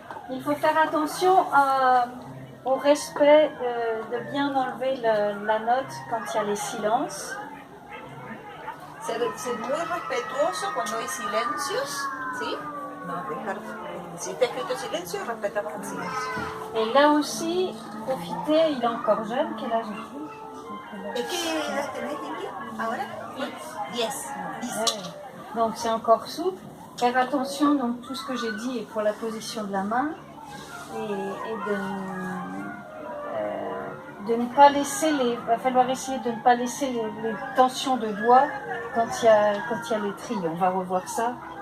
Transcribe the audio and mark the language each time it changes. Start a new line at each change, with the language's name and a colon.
French: Il faut faire attention au respect de bien enlever la note quand il y a les silences.
Spanish: Ser muy respetuoso cuando hay silencios, ¿sí? No dejar, si está escrito silencio, respetamos el silencio.
French: Et là aussi, profitez, il est encore jeune, quel âge est-il?
Spanish: ¿Es qué edad tenés, Lili, ahora? 10.
French: Donc c'est encore souple. Faire attention, donc tout ce que j'ai dit est pour la position de la main et de ne pas laisser il va falloir essayer de ne pas laisser les tensions de doigts quand il y a les trilles. On va revoir ça.